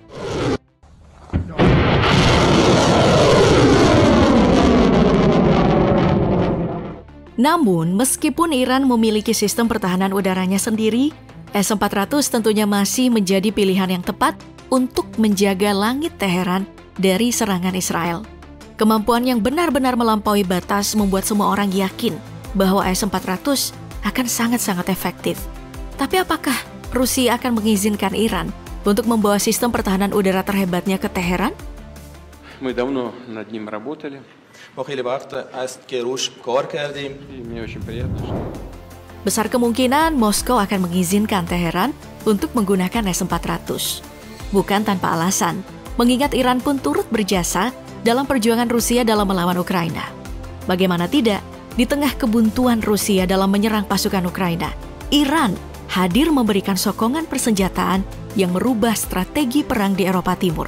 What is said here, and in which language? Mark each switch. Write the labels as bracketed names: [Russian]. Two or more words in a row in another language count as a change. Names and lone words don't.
[Indonesian] Namun, meskipun Iran memiliki sistem pertahanan udaranya sendiri, S-400 tentunya masih menjadi pilihan yang tepat untuk menjaga langit Teheran dari serangan Israel. Kemampuan yang benar-benar melampaui batas membuat semua orang yakin bahwa S-400 akan sangat-sangat efektif. Tapi apakah Rusia akan mengizinkan Iran untuk membawa sistem pertahanan udara terhebatnya ke Teheran? [Russian] Мы давно над ним работали. Мне очень приятно, что... [Indonesian] Besar kemungkinan Moskow akan mengizinkan Teheran untuk menggunakan S-400. Bukan tanpa alasan, mengingat Iran pun turut berjasa dalam perjuangan Rusia dalam melawan Ukraina. Bagaimana tidak, di tengah kebuntuan Rusia dalam menyerang pasukan Ukraina, Iran hadir memberikan sokongan persenjataan yang merubah strategi perang di Eropa Timur.